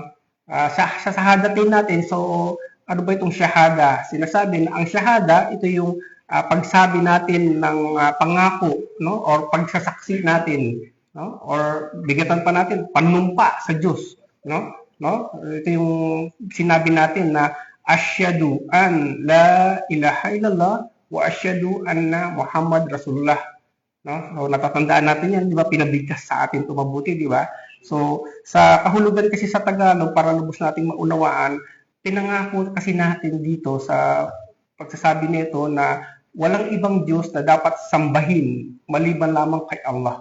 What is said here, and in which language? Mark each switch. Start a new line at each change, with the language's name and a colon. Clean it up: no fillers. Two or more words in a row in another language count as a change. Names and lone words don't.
Filipino: Sa shahada din natin, so, ano ba itong shahada? Sinasabi na ang shahada, ito yung pagsabi natin ng pangako, no? Or pagsasaksi natin, no? Or bigatan pa natin, panumpa sa Diyos. No? Ito yung sinabi natin na
Arabic: أشهد أن لا إله إلا الله وأشهد أن محمد رسول الله.
Filipino: No? So natatandaan natin yan, di ba? Pinabigkas sa atin ito mabuti, di ba? So sa kahulugan kasi sa Tagalog, para lubos nating maunawaan, pinangako kasi natin dito sa pagsasabi nito na walang ibang Diyos na dapat sambahin maliban lamang kay Allah.